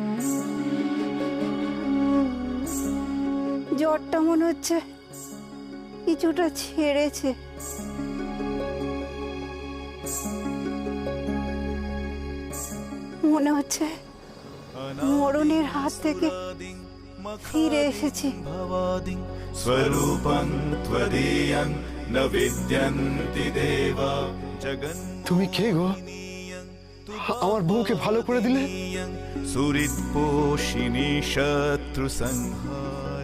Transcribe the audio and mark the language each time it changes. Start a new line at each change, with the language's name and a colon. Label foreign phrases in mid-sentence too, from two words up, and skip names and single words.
Bangla: জ্বরটা মনে হচ্ছে কিছুটা ছেড়েছে। মনে হচ্ছে মরণের হাত থেকে ফিরে এসেছি।
Sanskrit: स्वरूपं त्वदीयं न विद्यन्ति देवा जगन्
Bangla: তুমি কে গো? আমার বউকে ভালো করে দিলে।
Sanskrit: सुहृत्पोषिणी शत्रु संहार